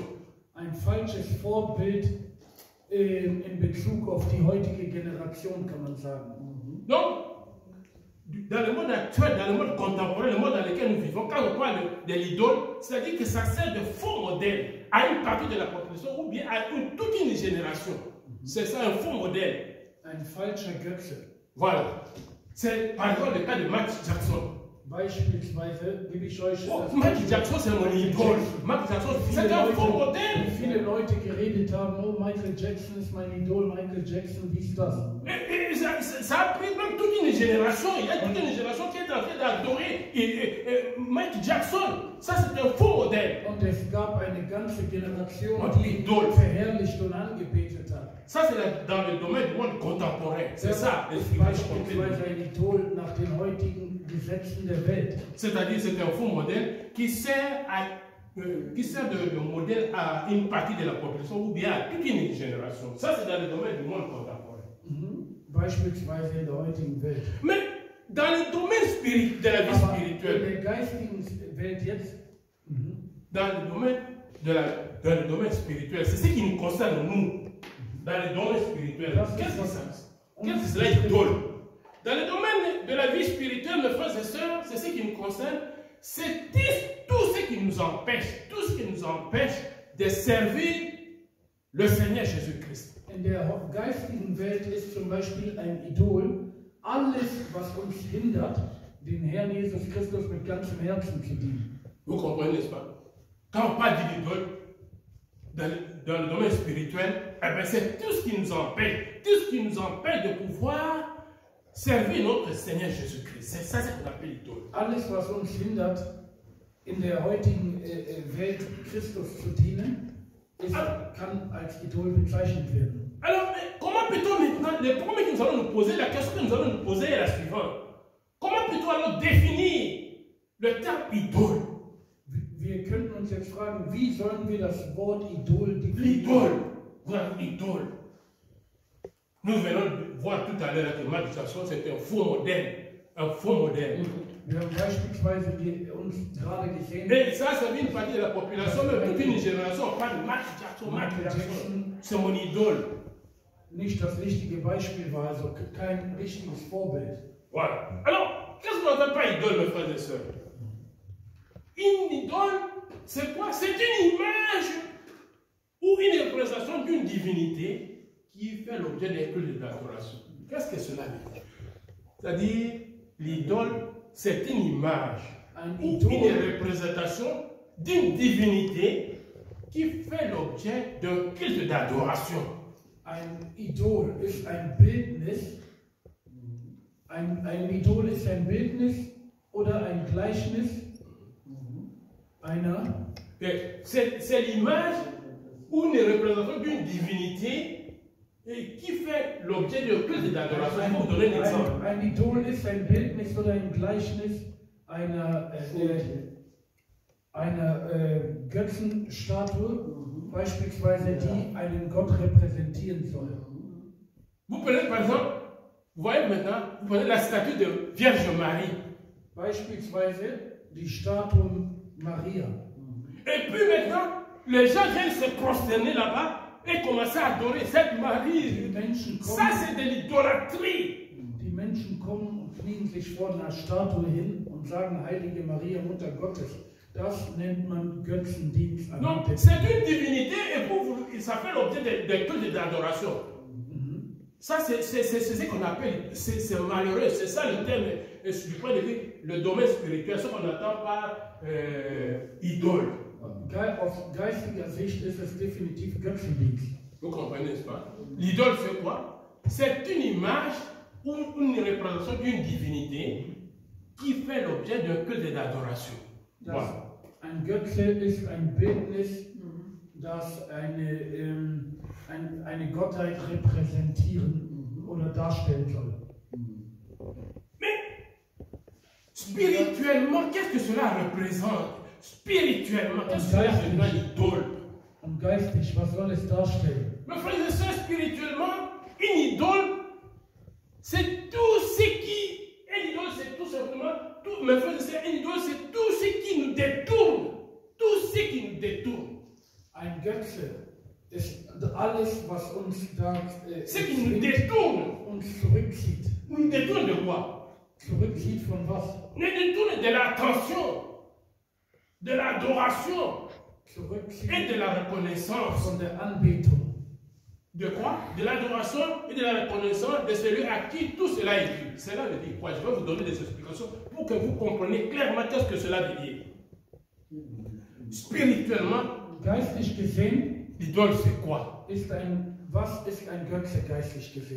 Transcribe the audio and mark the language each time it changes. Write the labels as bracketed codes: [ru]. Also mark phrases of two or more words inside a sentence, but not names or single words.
[de] Ein falsches Vorbild in Bezug auf die heutige Generation, kann man sagen. [fr] Donc, dans le monde actuel, dans le monde contemporain, le monde dans lequel nous vivons, quand on parle de l'idole, c'est-à-dire que ça sert de faux modèle à une partie de la population ou bien à toute une génération. C'est ça un faux modèle. [de] Ein falscher Götze. [fr] Voilà. C'est par exemple le cas de Michael Jackson. [de] Beispielsweise gebe ich euch. [fr] Michael Jackson, c'est mon idole. Michael Jackson, c'est un faux modèle. [de] Viele Leute geredet haben, oh, Michael Jackson ist mein Idol, Michael Jackson, wie ist das? [fr] Ça a pris même toute une génération. Il y a toute une génération qui est en train d'adorer Michael Jackson. Ça, c'est un faux modèle. [de] Und es gab eine ganze Generation, die ihn verherrlicht und angebetet hat. [fr] Ça, c'est dans le domaine du monde contemporain. C'est ça, [de] beispielsweise ein Idol nach den heutigen Gesetzen der Welt. [fr] C'est-à-dire, c'est un faux modèle qui sert de modèle à une partie de la population ou bien à toute une génération. Ça, c'est dans le domaine du monde contemporain. [de] Beispielsweise in der heutigen Welt. [fr] Mais dans le domaine de la vie spirituelle, [de] in der geistigen Welt jetzt, [fr] dans le domaine spirituel, c'est ce qui nous concerne nous. Dans le domaine spirituel, qu'est-ce que c'est l'idole? Dans le domaine de la vie spirituelle, mes frères et sœurs, c'est ce qui nous concerne, c'est tout ce qui nous empêche de servir le Seigneur Jésus-Christ. [de] In der geistigen Welt ist zum Beispiel ein Idol alles, was uns hindert, den Herrn Jesus Christus mit ganzem Herzen zu dienen. [fr] Vous comprenez, n'est-ce pas? Quand on parle d'idole, dans le domaine spirituel, eh bien, c'est tout ce qui nous empêche de pouvoir servir notre Seigneur Jésus-Christ. C'est ça ce qu'on appelle l'idole. [de] Alles, was uns hindert, in der heutigen Welt Christus zu dienen, kann als Idol bezeichnet werden. [fr] Alors, comment peut-on maintenant, le premier que nous allons nous poser, la question que nous allons nous poser est la suivante. Comment peut-on alors définir le terme idole? [de] Wir könnten uns jetzt fragen, wie sollen wir das Wort Idol definieren? [fr] Idole. Nous venons de voir tout à l'heure que Michael Jackson, c'est un faux modèle. Un faux modèle. [de] Wir haben beispielsweise uns gerade gesehen. [fr] Et ça, c'est une partie de la population, mais toute une génération, on parle de Michael Jackson. C'est mon idole. [de] Nicht das richtige Beispiel war, also kein richtiges Vorbild. [fr] Voilà. Alors, qu'est-ce qu'on appelle pas idole, mes frères et sœurs? Une idole, c'est quoi? C'est une image ou une représentation d'une divinité qui fait l'objet d'un culte d'adoration. Qu'est-ce que cela veut dire? C'est-à-dire, l'idole, c'est une image [de] Ein [fr] ou [de] Idol, [fr] une représentation d'une divinité qui fait l'objet d'un culte d'adoration. [de] ein Idol ist ein Bildnis. Ein Idol ist ein Bildnis oder ein Gleichnis einer. [fr] C'est l'image ou une représentation d'une divinité et qui fait l'objet d'un culte d'adoration. Je vais vous donner un exemple. [de] Ein Idol ist ein Bildnis oder ein Gleichnis einer Götzenstatue, beispielsweise die einen Gott repräsentieren soll. [fr] Vous prenez par exemple, vous voyez maintenant, vous prenez la statue de Vierge Marie. [de] Beispielsweise die Statue Maria. [fr] Et puis maintenant, les gens viennent se prosterner là-bas et commencer à adorer cette Marie. Ça, c'est de l'idolâtrie. [de] Die Menschen kommen und knien sich vor einer Statue hin und sagen, Heilige Maria, Mutter Gottes. Das nennt man Götzendienst. [fr] Donc, c'est une divinité et pour vous, ça fait l'objet de cultes d'adoration. Ça, c'est ce qu'on appelle, c'est malheureux, c'est ça le terme, du point de vue, le domaine spirituel, ce qu'on entend par idole. [de] Aus geistiger Sicht ist es definitiv Götzendienst. [fr] Vous comprenez, n'est-ce pas? L'idole, c'est quoi? C'est une image ou une représentation d'une divinité qui fait l'objet d'un culte d'adoration. Voilà. [de] Ein Götze ist ein Bildnis, das eine Gottheit repräsentieren oder darstellen soll. [fr] Mais spirituellement, qu'est-ce que cela représente? Spirituellement, qu'est-ce que cela représente l'idole? [de] Und geistig, was soll es darstellen? [fr] Mes frères et sœurs, spirituellement, une idole, c'est tout ce qui... Une idole, c'est tout simplement... mes frères et sœurs, une idole, c'est tout ce qui nous détourne. Tout ce qui nous détourne. [de] Ein Götze ist alles, was uns da [fr] ce qui nous détourne. [de] Uns zurückzieht. [fr] Nous détourne de quoi? [de] Zurückzieht von was? [fr] Nous détourne de l'attention, de l'adoration et de la reconnaissance. [de] Von der Anbetung. [fr] De quoi? De l'adoration et de la reconnaissance de celui à qui tout cela est dû. Cela veut dire quoi? Je vais vous donner des explications pour que vous compreniez clairement qu'est-ce que cela veut dire. Spirituellement, [de] geistlich gesehen, [fr] l'idole c'est quoi? [de] Was ist ein Götze geistlich gesehen?